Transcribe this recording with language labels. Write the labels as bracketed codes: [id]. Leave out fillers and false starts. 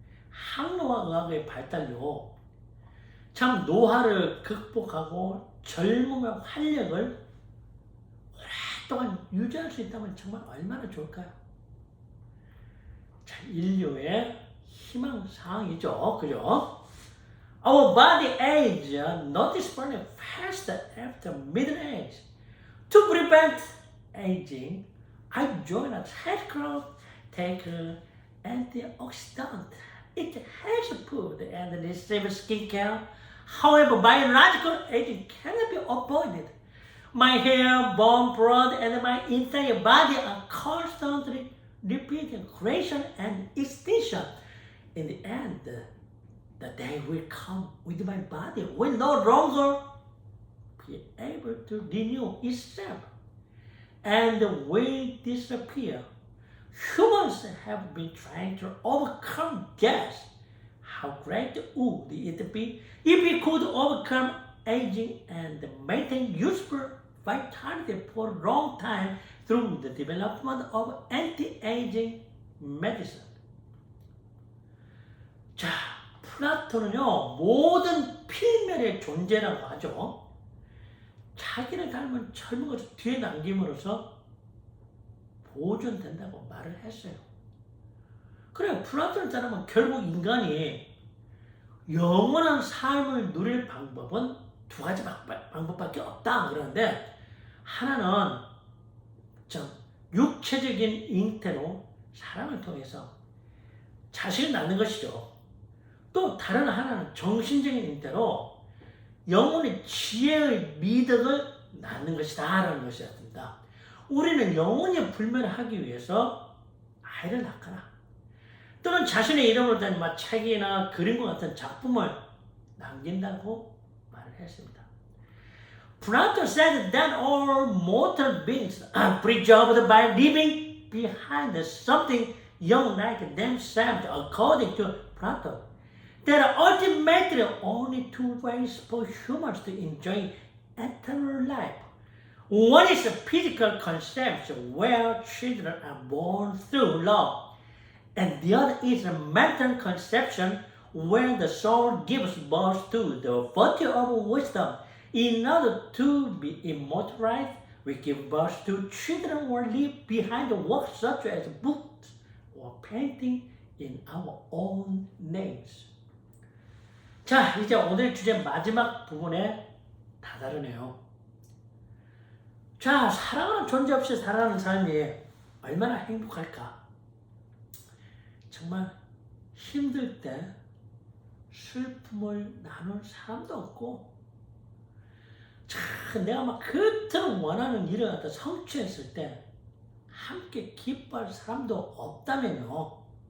[ko] 항노화 의학의 발달로 참 노화를 극복하고 젊음의 활력을 오랫동안 유지할 수 있다면 정말 얼마나 좋을까요? 자, 인류의 희망사항이죠. 그죠? [en] Our body age noticeably faster after middle age. To prevent aging, I join a health club, take antioxidant, eat healthy food, and receive skincare. However, biological aging cannot be avoided. My hair, bone, blood, and my entire body are constantly repeating creation and extinction. In the end, the day will come when my body will no longer be able to renew itself and will disappear. Humans have been trying to overcome death. How great would it be if we could overcome aging and maintain useful vitality for a long time through the development of anti-aging medicine. [ko] 자, 플라톤은요, 모든 필멸의 존재라고 하죠. 자기를 닮은 젊은 것을 뒤에 남김으로써 보존된다고 말을 했어요. 그래, 플라톤을 따르면 결국 인간이 영원한 삶을 누릴 방법은 두 가지 방법밖에 없다 그러는데 하나는 좀 육체적인 잉태로 사랑을 통해서 자식을 낳는 것이죠. 또 다른 하나는 정신적인 잉태로 영혼의 지혜의 미덕을 낳는 것이다 라는 것이었습니다. 우리는 영혼이 불멸하기 위해서 아이를 낳거나 또는 자신의 이름으로 된 책이나 그림과 같은 작품을 남긴다고 말을 했습니다. [en] Plato said that all mortal beings are preserved by leaving behind something young like themselves, according to Plato. There are ultimately only two ways for humans to enjoy eternal life. One is a physical conception where children are born through love, and the other is a mental conception where the soul gives birth to the virtue of wisdom. In order to be immortalized, we give birth to children or leave behind works such as books or painting in our own names. [ko] 자, 이제 오늘 주제 마지막 부분에 다다르네요. 자, 사랑하는 존재 없이 살아가는 삶이 얼마나 행복할까? 정말 힘들 때 슬픔을 나눌 사람도 없고, 참 내가 막 그토록 원하는 일을 갖다 성취했을 때 함께 기뻐할 사람도 없다면요.